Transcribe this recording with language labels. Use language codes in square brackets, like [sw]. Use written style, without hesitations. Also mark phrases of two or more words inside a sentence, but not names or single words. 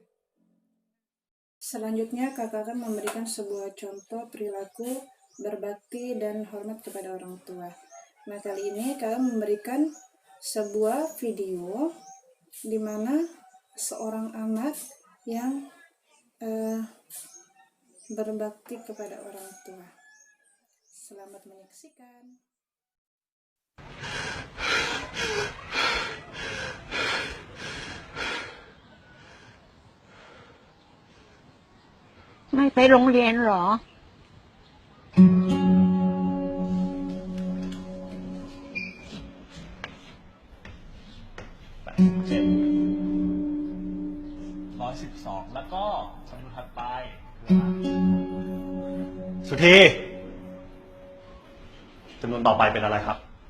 [id] Selanjutnya, kakak akan memberikan sebuah contoh perilaku berbakti dan hormat kepada orang tua. Nah, kali ini kakak memberikan sebuah video di mana seorang anak yang berbakti kepada orang tua. Selamat menyaksikan. [vi] Mày phải rong liền rồi. [th] 112แล้วก็จำนวนถัดไปสุธีจำนวนต่อไปเป็นอะไรครับ